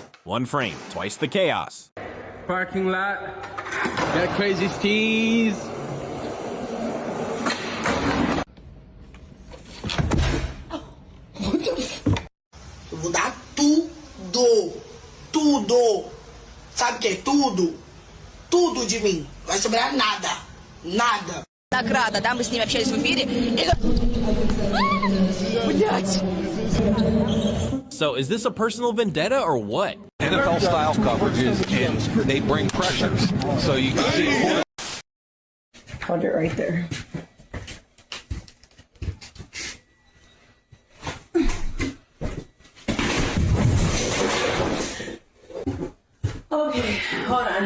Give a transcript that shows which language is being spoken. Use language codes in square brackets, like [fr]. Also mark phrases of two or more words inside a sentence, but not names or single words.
[en] One frame, twice the chaos. Parking lot. Got crazy skis. [pt] Eu vou dar tudo. Tudo. Sabe o que é tudo? Tudo de mim. Não vai sobrar nada. Nada. [ru] Награда, да, мы с ними общались в эфире. Блять! [en] So is this a personal vendetta or what? NFL style coverages, and they bring pressures. So you can see. Hold it right there. Okay, hold on.